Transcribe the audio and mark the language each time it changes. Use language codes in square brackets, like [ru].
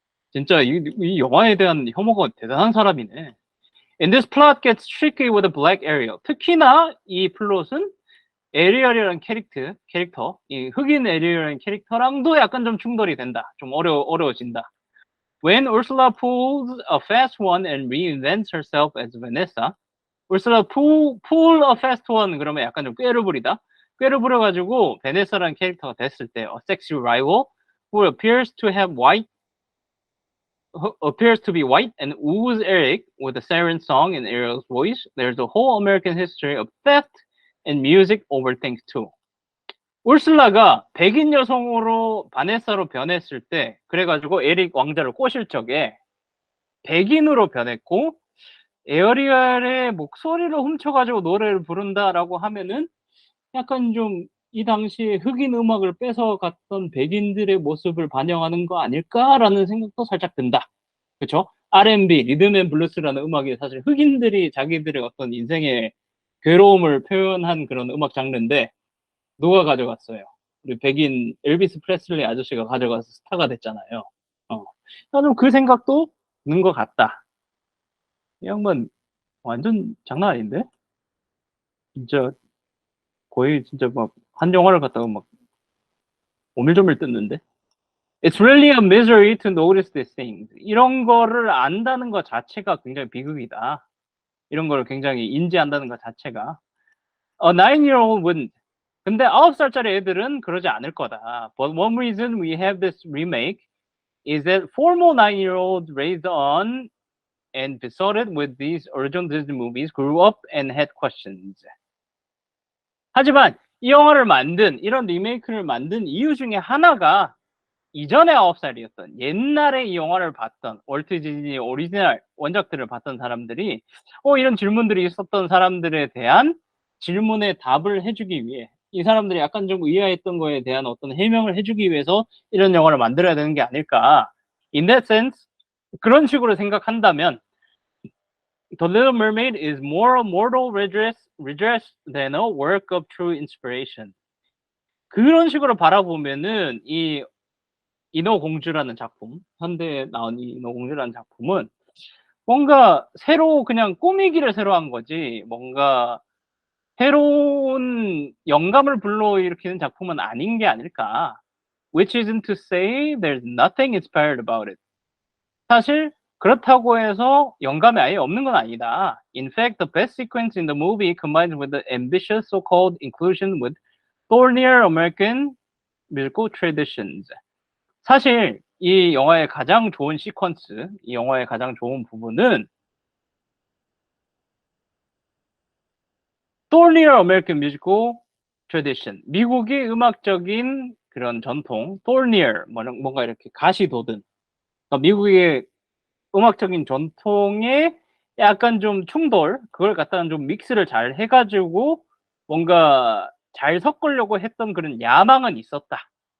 [ko] 진짜 이 영화에 대한 혐오가 대단한 사람이네. [en] And this plot gets tricky with a black Ariel. [ko] 특히나 이 플롯은 에리얼이라는 캐릭터, 이 흑인 에리얼이라는 캐릭터랑도 약간 좀 충돌이 된다. 좀 어려워진다. [en] When Ursula pulls a fast one and reinvents herself as Vanessa, Ursula pull a fast one [ko] 그러면 약간 좀 꾀를 부리다. 꾀를 부려가지고 베네사라는 캐릭터가 됐을 때 [en] a sexy rival who appears to be white and woos Eric with a siren song in Ariel's voice. There's a whole American history of theft and music over things too. [ko] 울슬라가 백인 여성으로 바네사로 변했을 때 그래가지고 에릭 왕자를 꼬실 적에 백인으로 변했고 에어리얼의 목소리를 훔쳐가지고 노래를 부른다라고 하면은 약간 좀 이 당시에 흑인 음악을 뺏어갔던 백인들의 모습을 반영하는 거 아닐까라는 생각도 살짝 든다. 그렇죠? R&B, 리듬 앤 블루스라는 음악이 사실 흑인들이 자기들의 어떤 인생의 괴로움을 표현한 그런 음악 장르인데 누가 가져갔어요? 우리 백인 엘비스 프레슬리 아저씨가 가져가서 스타가 됐잖아요. 나는 그 생각도 드는 것 같다. 이 양반 완전 장난 아닌데? 진짜 거의 진짜 막 한 영화를 갖다가 막 오밀조밀 뜯는데? [en] It's really a misery to notice these things. [ko] 이런 거를 안다는 것 자체가 굉장히 비극이다. 이런 걸 굉장히 인지한다는 것 자체가. [en] A 9-year-old wouldn't. [ko] 근데 9살짜리 애들은 그러지 않을 거다. [en] But one reason we have this remake is that former 9-year-olds raised on and besotted with these original Disney movies grew up and had questions. [ko] 하지만 이 영화를 만든, 이런 리메이크를 만든 이유 중에 하나가 이전에 9살이었던, 옛날에 이 영화를 봤던, 월트 디즈니 오리지널 원작들을 봤던 사람들이 이런 질문들이 있었던 사람들에 대한 질문에 답을 해주기 위해, 이 사람들이 약간 좀 의아했던 거에 대한 어떤 해명을 해주기 위해서 이런 영화를 만들어야 되는 게 아닐까. [en] In that sense, [ko] 그런 식으로 생각한다면 [en] The Little Mermaid is more a mortal redress than a work of true inspiration. [ko] 그런 식으로 바라보면은 이 인어공주라는 작품, 현대에 나온 이 인어공주라는 작품은 뭔가 새로 그냥 꾸미기를 새로 한 거지, 뭔가 새로운 영감을 불러일으키는 작품은 아닌 게 아닐까. [en] Which isn't to say there's nothing inspired about it. [ko] 사실 그렇다고 해서 영감이 아예 없는 건 아니다. [en] In fact, the best sequence in the movie combines with the ambitious so-called inclusion with thornier American musical traditions. [ko] 사실 이 영화의 가장 좋은 시퀀스, 이 영화의 가장 좋은 부분은 [en] thornier American musical tradition, [ko] 미국의 음악적인 그런 전통, thornier, 뭔가 이렇게 가시 돋은, 그러니까 미국의 음악적인 전통에 약간 좀 충돌, 그걸 갖다가 좀 믹스를 잘 해가지고 뭔가 잘 섞으려고 했던 그런 야망은 있었다.